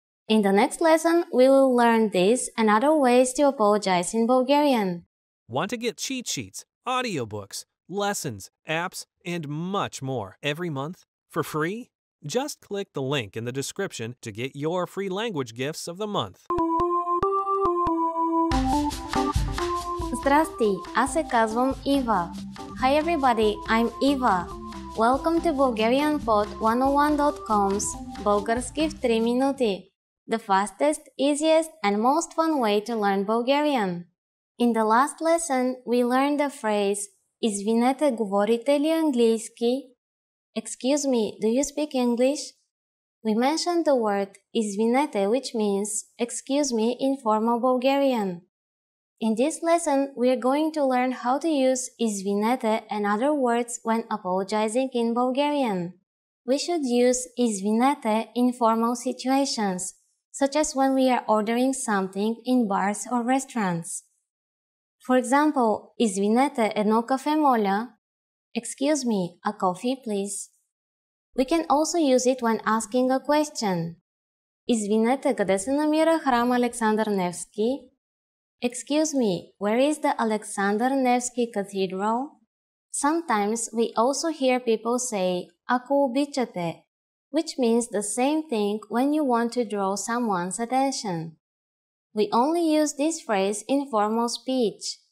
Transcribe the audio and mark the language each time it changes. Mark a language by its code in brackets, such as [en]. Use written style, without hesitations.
[en] In the next lesson, we will learn this and other ways to apologize in Bulgarian. Want to get cheat sheets, audiobooks, lessons, apps, and much more every month for free? Just click the link in the description to get your free language gifts of the month. [bg] Здрасти, аз се казвам Ива. [en] Hi everybody, I'm Eva. Welcome to BulgarianPod101.com's Български в 3 минути. The fastest, easiest, and most fun way to learn Bulgarian. In the last lesson, we learned the phrase [bg] Извинете, говорите ли английски? [en] Excuse me, do you speak English? We mentioned the word извинете, which means excuse me in formal Bulgarian. In this lesson, we are going to learn how to use извинете and other words when apologizing in Bulgarian. We should use извинете in formal situations, such as when we are ordering something in bars or restaurants. For example, [bg] извинете, едно кафе моля. [en] Excuse me, a coffee please. We can also use it when asking a question. [bg] Извинете, къде се намира храм Александър Невски? [en] Excuse me, where is the Alexander Nevsky Cathedral? Sometimes we also hear people say, [bg] ако обичате, [en] which means the same thing when you want to draw someone's attention. We only use this phrase in formal speech.